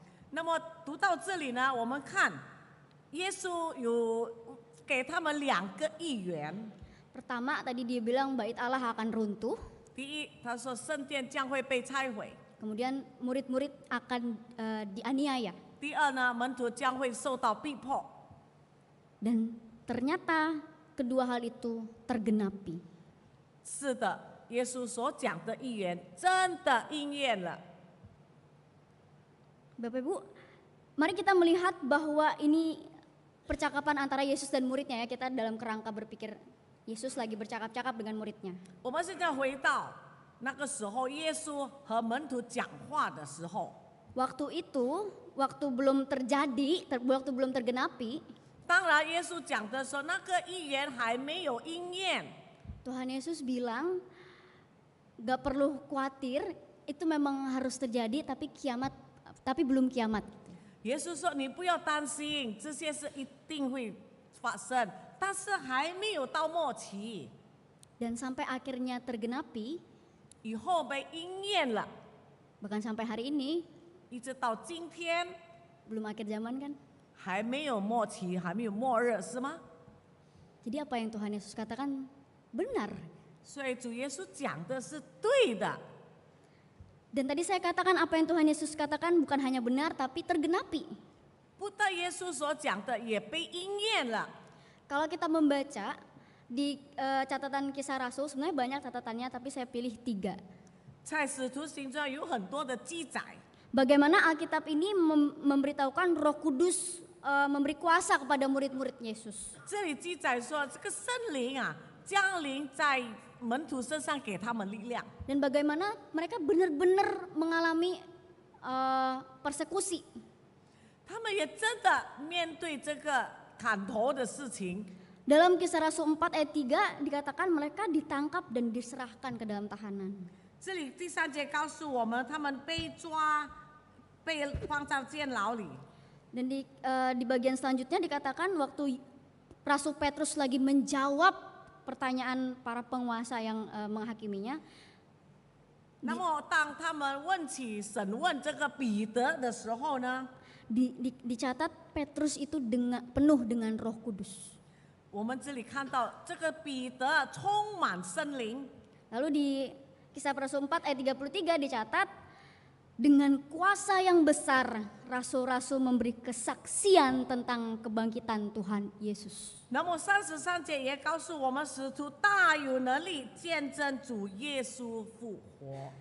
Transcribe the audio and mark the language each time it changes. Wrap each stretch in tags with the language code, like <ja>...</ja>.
<zh>那么读到这里呢，我们看耶稣有给他们2个预言。</zh> <id>Pertama tadi dia bilang bait Allah akan runtuh.</id> <zh>第一，他说圣殿将会被拆毁；</zh> <id>Kemudian murid-murid akan dianiaya.</id> <zh>第二呢，门徒将会受到逼迫。</zh> <id>Dan ternyata kedua hal itu tergenapi.</id> <zh>是的，耶稣所讲的预言真的应验了。</zh> <id>Bapak Ibu, mari kita melihat bahwa ini percakapan antara Yesus dan muridnya ya. Kita dalam kerangka berpikir Yesus lagi bercakap-cakap dengan muridnya.</id> <zh>我们现在回到那个时候，耶稣和门徒讲话的时候，</zh> <id>Waktu itu, waktu belum terjadi, waktu belum tergenapi,</id> <zh>当然耶稣讲的时候，那个预言还没有应验。</zh> <id>Tuhan Yesus bilang, gak perlu khawatir, itu memang harus terjadi, tapi belum kiamat.</id> <zh>耶稣说：“你不要担心，这些是一定会发生，但是还没有到末期，</zh> <id>Dan sampai akhirnya tergenapi,</id> <zh>以后被应验了，</zh> <id>bahkan sampai hari ini</id> <zh>一直到今天</zh> <id>belum akhir zaman kan.</id> <zh>还没有末期，还没有末日，是吗？</zh> <id>Jadi apa yang Tuhan Yesus katakan benar.</id> <zh>所以主耶稣讲的是对的。</zh> <id>Dan tadi saya katakan apa yang Tuhan Yesus katakan bukan hanya benar tapi tergenapi.</id> <zh>不但耶稣所讲的也被应验了。</zh> <id>Kalau kita membaca di catatan Kisah Rasul, sebenarnya banyak catatannya tapi saya pilih 3.</id> <zh>在使徒行传有很多的记载，</zh> <id>Bagaimana Alkitab ini memberitahukan Roh Kudus memberi kuasa kepada murid-murid Yesus.</id> <zh>这里记载说，这个圣灵啊降临在门徒身上，给他们力量。</zh> <id>Dan bagaimana mereka benar-benar mengalami persekusi.</id> <zh>他们也真的面对这个砍头的事情。</zh> <id>Dalam Kisah Rasul 4 ayat 3 dikatakan mereka ditangkap dan diserahkan ke dalam tahanan.</id> <zh>这里第3节告诉我们，他们被抓，被放在监牢里。</zh> <id>Dan di bagian selanjutnya dikatakan waktu Rasul Petrus lagi menjawab pertanyaan para penguasa yang menghakiminya,</id> <zh>那么当他们问起审问这个彼得的时候呢，</zh> <id>dicatat Petrus itu penuh dengan Roh Kudus.</id> <zh>我们这里看到这个彼得充满圣灵。</zh> <id>Lalu di Kisah Rasul 4 ayat 33 dicatat, dengan kuasa yang besar rasul-rasul memberi kesaksian tentang kebangkitan Tuhan Yesus.</id> <zh>那么33节也告诉我们，使徒大有能力见证主耶稣复活。</zh>